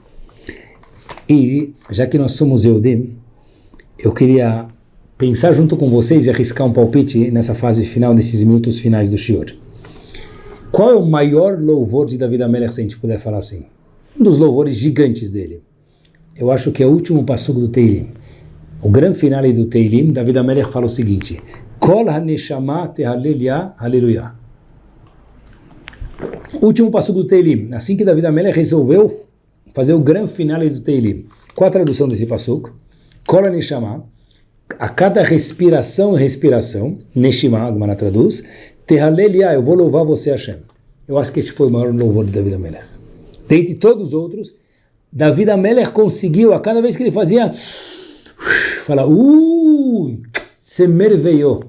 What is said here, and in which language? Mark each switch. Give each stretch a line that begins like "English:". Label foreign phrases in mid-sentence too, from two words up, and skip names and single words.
Portuguese: E, já que nós somos Eudim, eu queria pensar junto com vocês e arriscar um palpite nessa fase final, nesses minutos finais do Shiur. Qual é o maior louvor de David HaMelech, se a gente puder falar assim? Um dos louvores gigantes dele. Eu acho que é o último passuco do Teilim. O grande finale do Teilim, David HaMelech fala o seguinte:
Hebrew: כל הנשמה תהלל יה,
Portuguese: aleluia. Último passuco do Teilim. Assim que David HaMelech resolveu fazer o grande finale do Teilim. Qual a tradução desse passuco?
Hebrew: כל הנשמה,
Portuguese: a cada respiração e respiração, Neshima, a Gemara traduz, tehalelia, eu vou louvar você, Hashem. Eu acho que este foi o maior louvor de David HaMelech. Dentre todos os outros, David HaMelech conseguiu, a cada vez que ele fazia, fala,
French: se merveillou.